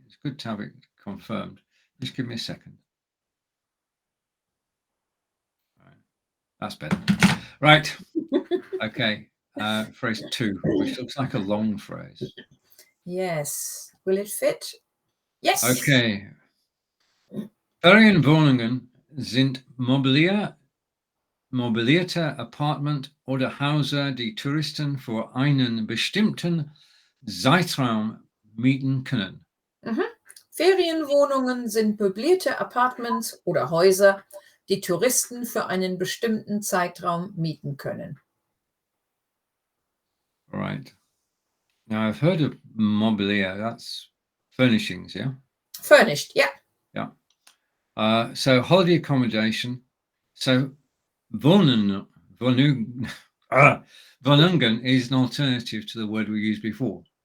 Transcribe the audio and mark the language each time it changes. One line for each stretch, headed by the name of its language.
English: It's good to have it confirmed. Just give me a second. Right. That's better. Right. Okay. Phrase 2, which looks like a long phrase. Yes. Will it fit? Yes. Okay.
German: Ferienwohnungen sind möblierte Apartment oder Häuser, die Touristen für einen bestimmten Zeitraum mieten können. Ferienwohnungen sind möblierte Apartments oder Häuser, die Touristen für einen bestimmten Zeitraum mieten können.
English: Right. Now I've heard of mobilier. That's furnishings, yeah? Furnished, yeah. Yeah. So holiday accommodation. So Wohnungen is an alternative to the word we used before.